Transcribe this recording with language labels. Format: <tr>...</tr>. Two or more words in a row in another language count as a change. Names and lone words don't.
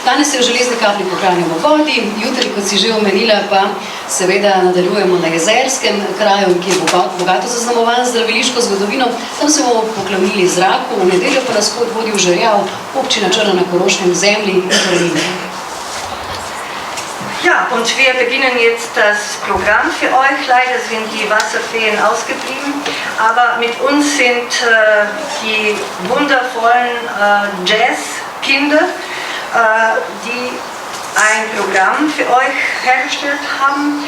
<sl>Danes se v Železne Kapli poklanjamo vodi, jutri, kot si že omenila, pa seveda nadaljujemo na Jezerskem kraju, ki je bogato zaznamovan z zdraviliško zgodovino. Tam se bomo poklonili zraku, v nedeljo pa nas pot vodi v Žerjav, občina Črna na Koroškem zemlji in Krajine.</sl> <de>Ja, und wir beginnen jetzt das Programm für euch. Leider sind die Wasserfeen ausgeblieben, aber mit uns sind die wundervollen Jazzkinder, die ein Programm für euch hergestellt haben.</de>